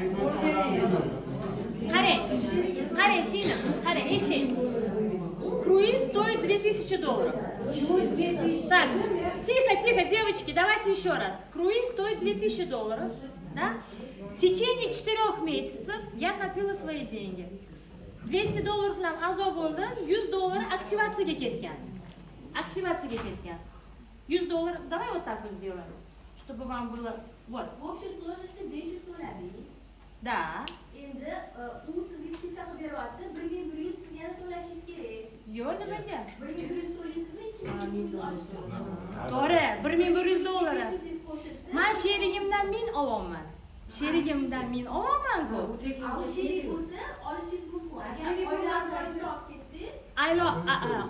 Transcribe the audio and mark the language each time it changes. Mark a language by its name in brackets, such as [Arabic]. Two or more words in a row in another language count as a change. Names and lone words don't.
[Uzbek] Qarang, Sina, qarang, eshiting. [Russian] Круиз стоит $2000. Так, тихо, девочки, давайте еще раз. Круиз стоит $2000, да? В течение 4 месяцев я копила свои деньги. [Uzbek] $200 bilan a'zo bo'ldim, $100 aktivatsiyaga ketgan. $100. [Russian] Давай вот так вот сделаем, чтобы вам было вот. В общей сложности 500 to'ladingiz. Да. [Uzbek] Endi u sizga skidka qilib beryapti. 1100 siz yana to'lashingiz kerak. Yo'q, nimaga? 1100 to'laysizmi? 2200 olish kerak. To'g'ri, $1100. 500 qo'shilsa, Men sherigimdan 1000 olaman. Sherigimdan 1000 olaman-ku. u sherik bo'lsa olishingiz mumkin. Agar oila a'zoyingizni olib ketsangiz,